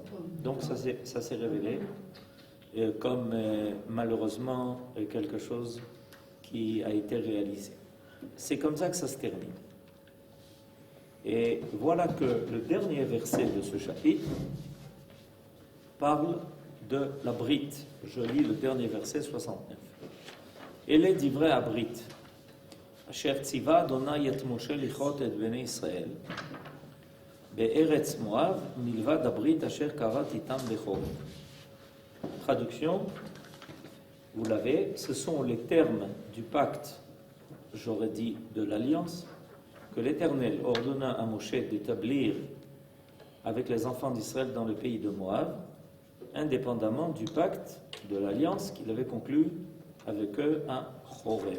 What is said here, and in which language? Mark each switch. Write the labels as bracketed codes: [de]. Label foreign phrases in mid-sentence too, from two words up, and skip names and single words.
[fr] Donc ça s'est révélé comme malheureusement quelque chose qui a été réalisé. C'est comme ça que ça se termine. Et voilà que le dernier verset de ce chapitre parle de la Brit. Je lis le dernier verset 69. [he] אלה דברי הברית אשר צוה ה׳ את משה לכרת את בני ישראל בארץ מואב מלבד הברית אשר כרת אתם בחרב. [fr] Traduction, vous l'avez, ce sont les termes du pacte, j'aurais dit de l'alliance, que l'Éternel ordonna à Moshe d'établir avec les enfants d'Israël dans le pays de Moab, indépendamment du pacte de l'alliance qu'il avait conclu avec eux à Chorev.